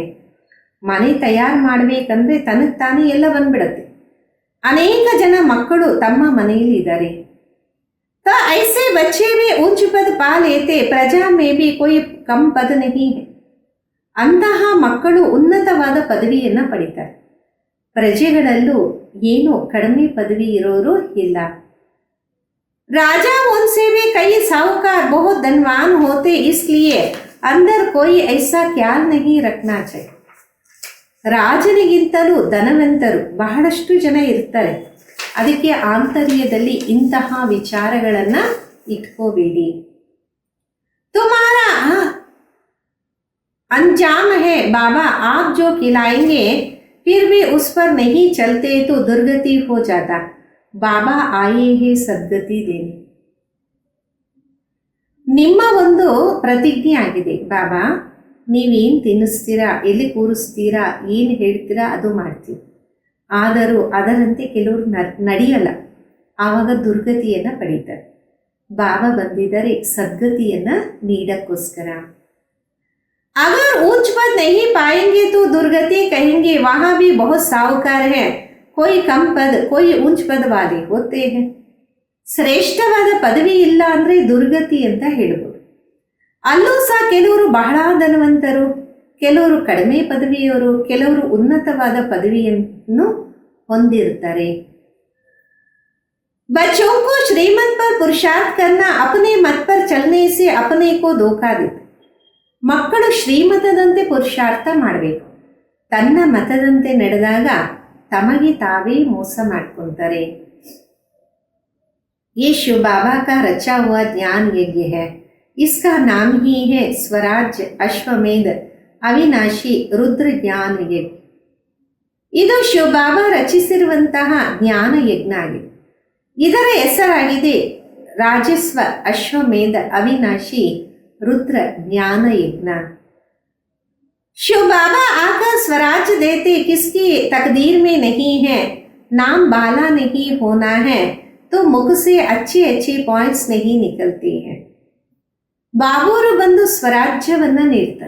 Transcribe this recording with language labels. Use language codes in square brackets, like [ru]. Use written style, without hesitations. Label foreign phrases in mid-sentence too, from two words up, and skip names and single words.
[kn] ಮನೆ ತಯಾರು ಮಾಡಬೇಕಂದ್ರೆ ತನಗೆ ತಾನೇ ಎಲ್ಲ ಬಂದ್ಬಿಡತ್ತೆ. ಅನೇಕ ಜನ ಮಕ್ಕಳು ತಮ್ಮ ಮನೆಯಲ್ಲಿ ಇದ್ದಾರೆ. [hi] तो ऐसे बच्चे भी उच्च पद पा लेते, प्रजा में भी कोई कम पद नहीं है. [kn] ಅಂತಹ ಮಕ್ಕಳು ಉನ್ನತವಾದ ಪದವಿಯನ್ನು ಪಡಿತಾರೆ. ಪ್ರಜೆಗಳಲ್ಲೂ ಏನು ಕಡಿಮೆ ಪದವಿ ಇರೋರು ಇಲ್ಲ. [hi] राजा उनसे भी कई साहूकार बहुत धनवान होते, इसलिए अंदर कोई ऐसा ख्याल नहीं रखना चाहिए. [kn] ರಾಜನಿಗಿಂತಲೂ ಧನವಂತರು ಬಹಳಷ್ಟು ಜನ ಇರ್ತಾರೆ. ಅದಕ್ಕೆ ಆಂತರ್ಯದಲ್ಲಿ ಇಂತಹ ವಿಚಾರಗಳನ್ನು ಇಟ್ಕೋಬೇಡಿ. [hi] ತುಮಾರಾ अंजाम है बाबा, आप जो खिलाएंगे फिर भी उस पर नहीं चलते तो दुर्गति हो जाता. बाबा आये हैं सद्गति देने. [kn] ನಿಮ್ಮ ಒಂದು ಪ್ರತಿಜ್ಞೆ ಆಗಿದೆ, ಬಾಬಾ ನೀವೇನು ತಿನ್ನಿಸ್ತೀರಾ, ಎಲ್ಲಿ ಕೂರಿಸ್ತೀರಾ, ಏನು ಹೇಳ್ತೀರಾ ಅದು ಮಾಡ್ತೀವಿ. ಆದರೂ ಅದರಂತೆ ಕೆಲವರು ನಡೆಯಲ್ಲ, ಆವಾಗ ದುರ್ಗತಿಯನ್ನು ಪಡೀತಾರೆ. ಬಾಬಾ ಬಂದಿದ್ದಾರೆ ಸದ್ಗತಿಯನ್ನು ನೀಡಕ್ಕೋಸ್ಕರ. [hi] अगर ऊंच पद नहीं पाएंगे तो दुर्गति कहेंगे, वहां भी बहुत साहूकार है, कोई कम पद कोई ऊंच पद वाले होते हैं. [kn] ಶ್ರೇಷ್ಠವಾದ ಪದವಿ ಇಲ್ಲ ಅಂದರೆ ದುರ್ಗತಿ ಅಂತ ಹೇಳ್ಬೋದು. ಅಲ್ಲೂ ಸಹ ಕೆಲವರು ಬಹಳ ಧನವಂತರು, ಕೆಲವರು ಕಡಿಮೆ ಪದವಿಯವರು, ಕೆಲವರು ಉನ್ನತವಾದ ಪದವಿಯನ್ನು ಹೊಂದಿರ್ತಾರೆ. [hi] बच्चों को श्रीमत पर पुरुषार्थ करना, अपने मत पर चलने से अपने को धोखा देते. [kn] ಮಕ್ಕಳು ಶ್ರೀಮತದಂತೆ ಪುರುಷಾರ್ಥ ಮಾಡಬೇಕು. ತನ್ನ ಮತದಂತೆ ನಡೆದಾಗ ತಮಗೆ ತಾವೇ ಮೋಸ ಮಾಡ್ಕೊಳ್ತಾರೆ. [hi] ये शिव बाबा का रचा हुआ ज्ञान यज्ञ है. इसका नाम ही है स्वराज्य अश्वमेध अविनाशी रुद्र ज्ञान यज्ञ. [kn] ಇದು ಶಿವಬಾಬಾ ರಚಿಸಿರುವಂತಹ ಜ್ಞಾನ ಯಜ್ಞ ಆಗಿದೆ. ಇದರ ಹೆಸರಾಗಿದೆ ರಾಜಸ್ವ ಅಶ್ವಮೇಧ ಅವಿನಾಶಿ ರುದ್ರ ಜ್ಞಾನ ಯಜ್ಞ. [hi] शिव बाबा आकर स्वराज देते, किसकी तकदीर में नहीं है. नाम बाला नहीं होना है तो मुख से अच्छे अच्छे पॉइंट्स नहीं निकलते हैं. [kn] ಬಾಬೂರು ಬಂದು ಸ್ವರಾಜ್ಯವನ್ನ ನೀಡ್ತಾರೆ.